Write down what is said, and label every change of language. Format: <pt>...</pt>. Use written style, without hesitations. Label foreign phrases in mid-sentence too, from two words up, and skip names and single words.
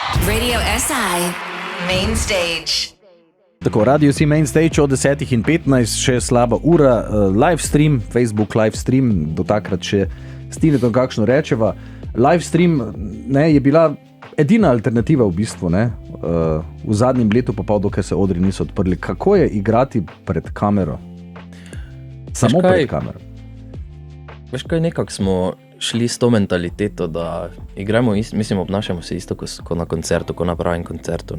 <sl>Radio SI Main Stage. Tako, Radio SI Main Stage od 10:15, še slaba ura,</sl> <en>live stream, Facebook live stream,</en> <sl>do takrat še Stinetom kakšno rečeva.</sl> <en>Live stream</en> <sl>je bila edina alternativa v bistvu, v zadnjem letu pa pol, dokaj se odri niso odprli. Kako je igrati pred kamero? Samo pred kamero. Veš kaj, nekako smo šli s to mentaliteto, da igramo, mislim, obnašamo se isto kot na koncertu, kot na pravem koncertu.</sl>